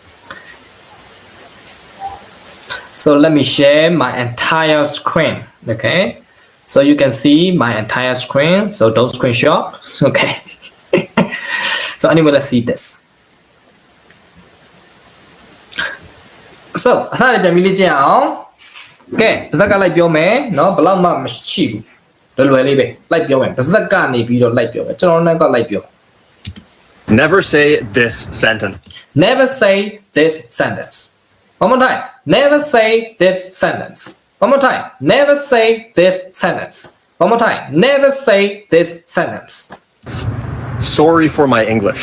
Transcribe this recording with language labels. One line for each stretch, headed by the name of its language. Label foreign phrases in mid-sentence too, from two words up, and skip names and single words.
English: So let me share my entire screen. Okay, so you can see my entire screen. So don't screenshot. Okay. So anyway, let's see this.
Burmese: So အစလည်းပြန်ပြီးလေ့ကျင့်အောင်။ Okay, ပါဇက်ကလိုက်ပြောမယ်နော်ဘယ်လောက်မှမရှိဘူးလွယ်လေးပဲလိုက်ပြောမယ်ပါဇက်ကနေပြီးတော့လိုက်ပြောမယ်ကျွန်တော်လည်းကလိုက်ပြော
English: Never say this sentence. Never say this sentence. One more time. Never say this sentence. One more time. Never say this sentence. One more time. Never say this sentence. Sorry for my English.